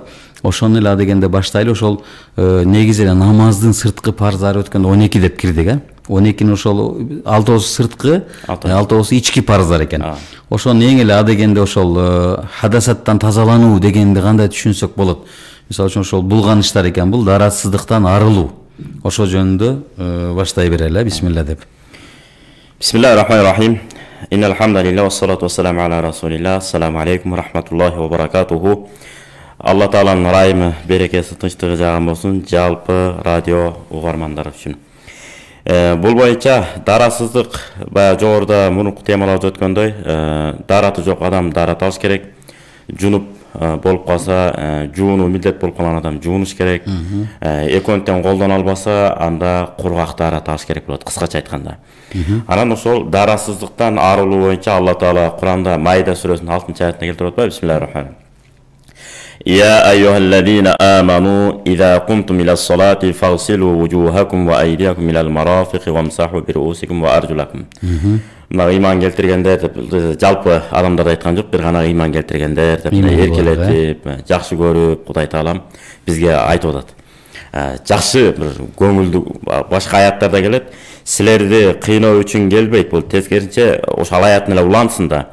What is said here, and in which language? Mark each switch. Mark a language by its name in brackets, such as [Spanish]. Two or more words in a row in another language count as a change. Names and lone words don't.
[Kyrgyz] Ошону эле дегенде баштайлы. Ошол негизи эле намаздын сырткы парыздары өткөндө 12 деп кирдик, 12-nin ошол 6 сырткы, 6 ички парыздар экен. Ошону эң эле дегенде ошол хадасаттан тазалануу дегенди кандай түшүнсөк болот. Мисалы үчүн ошол булганыштар экен, бул даратсыздыктан арылуу. Ошол жөнүндө баштай берели, бисмилла деп. [Arabic] بسم الله الرحمن الرحيم. إن الحمد لله والصلاة والسلام على رسول الله. السلام عليكم ورحمة الله وبركاته. [Kyrgyz] Алла Тааланын ырайымы, берекеси, тынчтыгы жаган болсун жалпы радио угармандар үчүн. Бул боюнча дарасыздык баягы жогоруда мурунку темаларда өткөндөй, дараты жок адам дарат алыш керек. Жунуп болуп калса, жуунуу милдет болуп калган адам жуунуш керек. Экөөнтөн колдоно албаса, анда кургак дарат алыш керек болот, кыскача айтканда. Анан ошол дарасыздыктан арылуу боюнча Алла Таала Куранда Майда сүрөсүнүн 6-аятында келтирип атпайбы? [Arabic] بسم الله الرحمن الرحيم. يا أيها الذين آمنوا إذا قمتم إلى الصلاة فاغسلوا وجوهكم وأيديكم إلى المرافق وامسحوا برؤوسكم وأرجلكم. [Kyrgyz] Мына ыйман келтиргендер деп жалпы адамдар айткан жок, бир гана ыйман келтиргендер деп эркелетип, жакшы көрүп Кудай Таалам бизге айтып атат. Жакшы бир көңүлдүү башка аяттарда келет. Силерди кыйноо үчүн келбейт, бул тескерисинче ошол аяттын эле улантысын да.